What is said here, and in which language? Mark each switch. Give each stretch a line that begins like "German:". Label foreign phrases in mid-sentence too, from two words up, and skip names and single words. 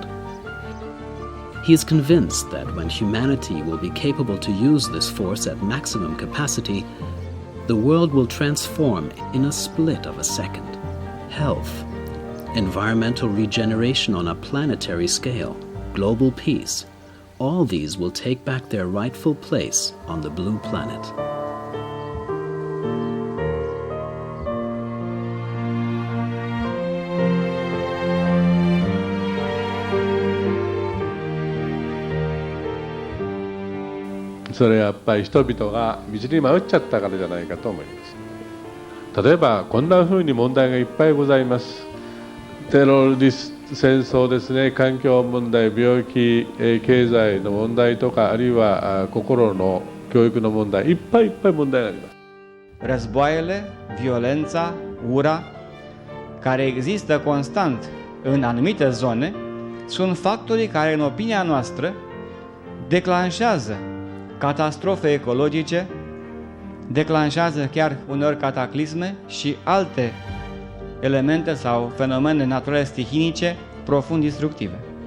English: He is convinced that when humanity will be capable to use this force at maximum capacity, the world will transform in a split of a second. Health, environmental regeneration on a planetary scale, global peace, all these will take back their rightful place on the blue planet.
Japanese: それはやっぱり人々が道に迷っちゃったからじゃないかと思います。例えばこんなふうに問題がいっぱいございます。テロリスト戦争ですね、環境問題、病気、経済の問題とか、あるいは心の教育の問題、いっぱいいっぱい問題があります。
Romanian: Războaiele, violența, ura, care există constant în anumite zone, sunt factorii care, în opinia noastră, declanșează catastrofe ecologice, declanșează chiar uneori cataclisme și alte elemente sau fenomene naturale stihinice profund destructive.